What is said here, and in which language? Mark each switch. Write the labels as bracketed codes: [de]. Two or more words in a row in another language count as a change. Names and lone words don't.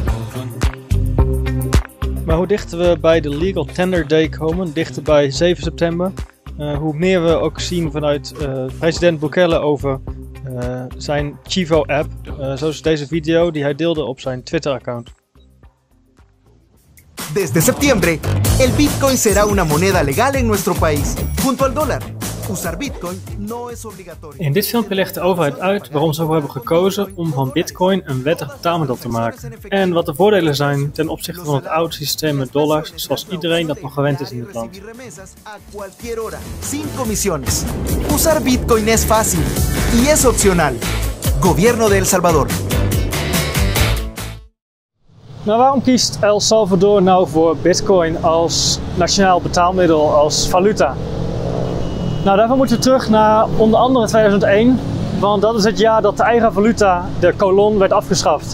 [nl] Maar hoe dichter we bij de Legal Tender Day komen, dichter bij 7 september, hoe meer we ook zien vanuit president Bukele over zijn Chivo-app, zoals deze video die hij deelde op zijn Twitter-account. [es] Desde septiembre, el Bitcoin será una moneda legal en nuestro país, junto al dólar. Usar Bitcoin no es obligatorio. [nl] In dit filmpje legt de overheid uit waarom ze ervoor hebben gekozen om van Bitcoin een wettig betaalmiddel te maken. En wat de voordelen zijn ten opzichte van het oude systeem met dollars, zoals iedereen dat nog gewend is in dit land. [es] Sin comisiones. Usar Bitcoin es fácil y es opcional. Gobierno de El Salvador. [nl] Nou, waarom kiest El Salvador nou voor Bitcoin als nationaal betaalmiddel, als valuta? Nou, daarvoor moeten we terug naar onder andere 2001, want dat is het jaar dat de eigen valuta, de colon, werd afgeschaft.